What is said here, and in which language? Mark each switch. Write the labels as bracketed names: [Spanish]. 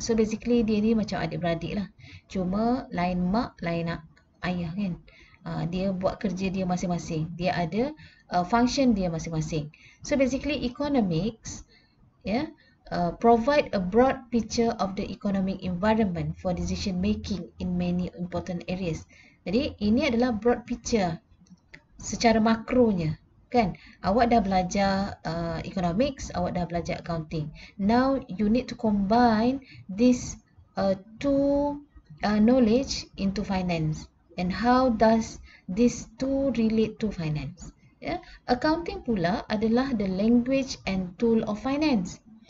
[English] So basically [Malay] dia ni macam adik-beradik lah. Cuma lain mak, lain ayah kan. Dia buat kerja dia masing-masing. Dia ada function dia masing-masing. [English] So basically economics, provide a broad picture of the economic environment for decision making in many important areas. [Malay] Jadi ini adalah broad picture secara makronya. Kan, awak dah belajar economics, awak dah belajar accounting. [English] Now you need to combine these two knowledge into finance. And how does these two relate to finance? Accounting [Malay] pula adalah [English] the language and tool of finance.